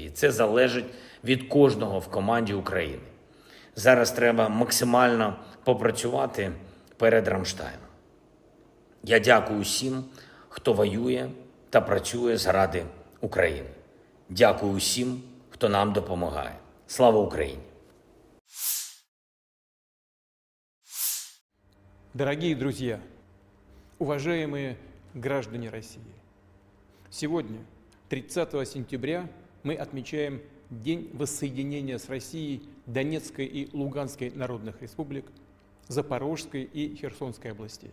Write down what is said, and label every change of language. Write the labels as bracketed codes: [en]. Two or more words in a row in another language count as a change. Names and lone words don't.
[uk] І це залежить від кожного в команді України. Зараз треба максимально попрацювати перед Рамштайном. Я дякую всім, хто воює та працює заради України. Дякую всім, хто нам допомагає. Слава Україні! [ru] Дорогие друзья, уважаемые граждане России, сегодня, 30 сентября, мы отмечаем День воссоединения с Россией Донецкой и Луганской народных республик, Запорожской и Херсонской областей.